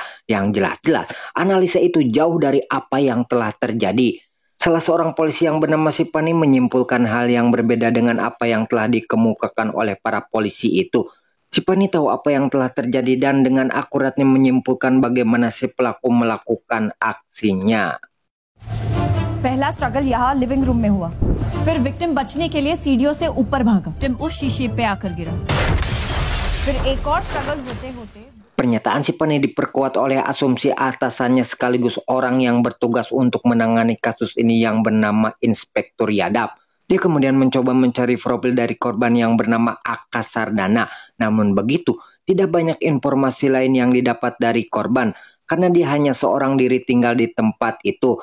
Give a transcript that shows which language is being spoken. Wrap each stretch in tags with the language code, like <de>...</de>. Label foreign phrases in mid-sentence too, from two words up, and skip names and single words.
<id>Yang jelas-jelas analisa itu jauh dari apa yang telah terjadi. Salah seorang polisi yang bernama Sipani menyimpulkan hal yang berbeda dengan apa yang telah dikemukakan oleh para polisi itu. Sipani tahu apa yang telah terjadi dan dengan akuratnya menyimpulkan bagaimana si pelaku melakukan aksinya.</id> <hi>पहला स्ट्रगल यहाँ</hi> <en>living room</en> <hi>में हुआ, फिर विक्टिम बचने के लिए सीढ़ियों से ऊपर भागा, विक्टिम उस शीशे पे आकर गिरा, फिर एक और स्ट्रगल होते-होते.</hi> <id>Pernyataan Sipani diperkuat oleh asumsi atasannya sekaligus orang yang bertugas untuk menangani kasus ini yang bernama Inspektur Yadap. Dia kemudian mencoba mencari profil dari korban yang bernama Aka Sardana. Namun begitu, tidak banyak informasi lain yang didapat dari korban karena dia hanya seorang diri tinggal di tempat itu.</id>